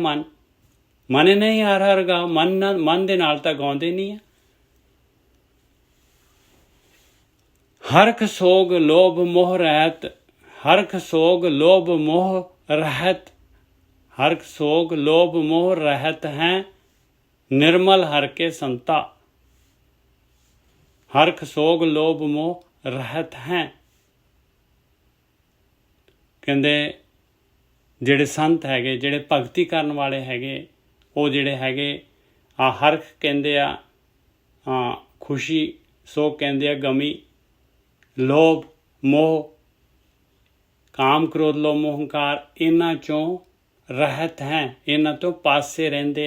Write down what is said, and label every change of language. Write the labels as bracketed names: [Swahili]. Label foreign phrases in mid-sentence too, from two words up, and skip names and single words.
[Punjabi] ਮਨ ਨਹੀਂ ਹਰ ਹਰ ਗਾ, ਮਨ ਦੇ ਨਾਲ ਤਾਂ ਗਾਉਂਦੇ ਨਹੀਂ ਆ। ਹਰਖ ਸੋਗ ਲੋਭ ਮੋਹ ਰਹਿਤ, ਹਰਖ ਸੋਗ ਲੋਭ ਮੋਹ ਰਹਿਤ, ਹਰਖ ਸੋਗ ਲੋਭ ਮੋਹ ਰਹਿਤ ਹੈ ਨਿਰਮਲ ਹਰ ਕੇ ਸੰਤਾ। ਹਰਖ ਸੋਗ ਲੋਭ ਮੋਹ ਰਹਤ ਹੈਂ। ਕਹਿੰਦੇ ਜਿਹੜੇ ਸੰਤ ਹੈਗੇ, ਜਿਹੜੇ ਭਗਤੀ ਕਰਨ ਵਾਲੇ ਹੈਗੇ, ਉਹ ਜਿਹੜੇ ਹੈਗੇ ਆ ਹਰਖ ਕਹਿੰਦੇ ਆ ਖੁਸ਼ੀ, ਸੋਗ ਕਹਿੰਦੇ ਆ ਗਮੀ, ਲੋਭ ਮੋਹ, ਕਾਮ ਕ੍ਰੋਧ ਲੋਭ ਮੋਹ ਹੰਕਾਰ, ਇਹਨਾਂ ਚੋਂ ਰਹਿਤ ਹੈ, ਇਹਨਾਂ ਤੋਂ ਪਾਸੇ ਰਹਿੰਦੇ ਆ।